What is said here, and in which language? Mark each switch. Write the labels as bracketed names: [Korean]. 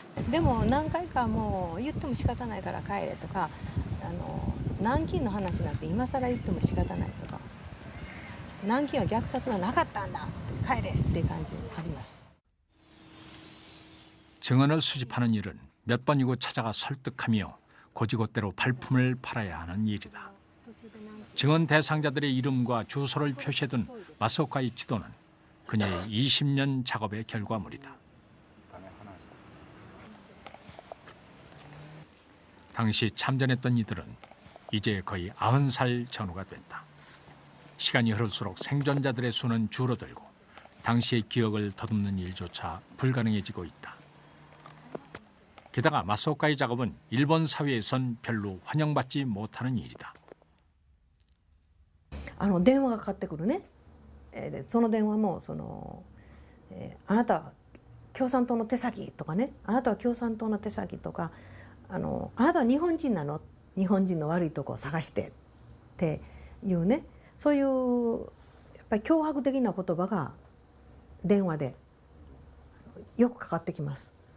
[Japanese] でも何回かもう言っても仕方ないから帰れとか、南京の話なんて今更言っても仕方ないとか、南京は虐殺がなかったんだって帰れっていう感じあります。 [Korean] 증언을 수집하는 일은 몇 번이고 찾아가 설득하며 고지곳대로 발품을 팔아야 하는 일이다. 증언 대상자들의 이름과 주소를 표시해둔 마스오카의 지도는 그녀의 20년 작업의 결과물이다. 당시 참전했던 이들은 이제 거의 90살 전후가 됐다. 시간이 흐를수록 생존자들의 수는 줄어들고 당시의 기억을 더듬는 일조차 불가능해지고 있다. 게다가 마스오카의 작업은 일본 사회에선 별로 환영받지 못하는 일이다. [Japanese] 電話がかかってくるね。その電話もあなたは共産党の手先とかね、あなたは共産党の手先とか、あなたは日本人なの、日本人の悪いとこを探してっていうね、そういうやっぱり脅迫的な言葉が電話でよくかかってきます。